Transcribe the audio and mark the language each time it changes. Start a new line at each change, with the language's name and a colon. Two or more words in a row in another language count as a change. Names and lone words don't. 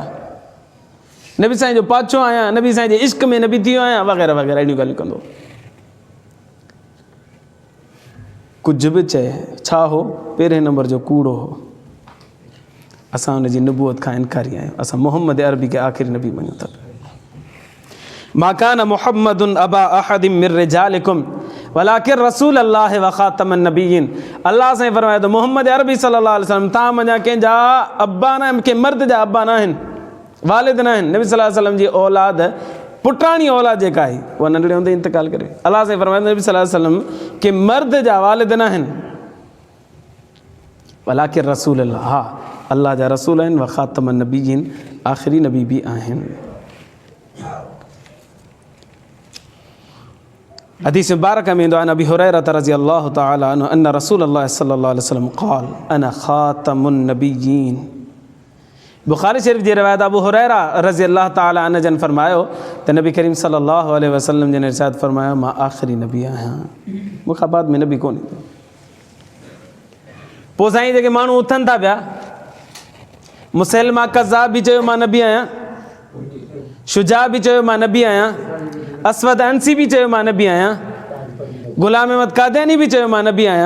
Sindhi: नबी साईं जो पाछो आहियां, नबी साईं जे इश्क में नबी थी वियो आहियां, वग़ैरह वग़ैरह अहिड़ियूं ॻाल्हियूं कंदो। कुझु बि चए छा हो, पहिरें नंबर जो कूड़ो हो। असां हुनजी नबूअत खां इनकारी आहियूं, असां मोहम्मद अरबी खे आख़िरी नबी मञूं था।
Arabic: ما كان محمد أبا أحد من رجالكم ولكن رسول الله وخاتم النبيين.
Sindhi: अल्लाह साईं फरमाए थो मोहम्मद अरबी
Arabic: صلى الله عليه وسلم
Sindhi: तव्हां मञा कंहिंजा अब्बा न आहिनि, कंहिं मर्द जा अब्बा न आहिनि, वालिद न आहिनि। नबी
Arabic: صلى الله عليه وسلم
Sindhi: जी औलाद पुटाणी औलाद जेका आहे उहा नंढड़े हूंदे इंतकाल करे। अल्लाह साईं फरमाए नबी
Arabic: صلى الله عليه وسلم
Sindhi: के मर्द जा वालिद न आहिनि,
Arabic: ولكن رسول الله,
Sindhi: हा अल्लाह जा रसूल आहिनि,
Arabic: وخاتم النبيين
Sindhi: आख़िरी नबी बि आहिनि। हदीस मुबारक में ईंदो आहे
Arabic: أبي هريرة رضي الله تعالى عنه أن رسول الله صلى الله عليه وسلم قال أنا خاتم النبيين.
Sindhi: बुखारी शरीफ़ जी रिवायत अबू हुरैरा
Arabic: رضي الله تعالى عنه
Sindhi: जन फरमायो त नबी करीम
Arabic: صلى الله عليه وسلم
Sindhi: जन इरशाद फरमायो मां आख़िरी नबी आहियां, मूंखां बाद में नबी कोन ईंदो। पोइ साईं जेके माण्हू उथनि था पिया, मुसैलमा कज़्ज़ाब बि चयो मां नबी आहियां, शुजा बि चयो मां नबी आहियां, असवद अंसी बि चयो मां नबी आहियां, ग़ुलाम अहमद क़ादियानी बि चयो मां नबी आहियां।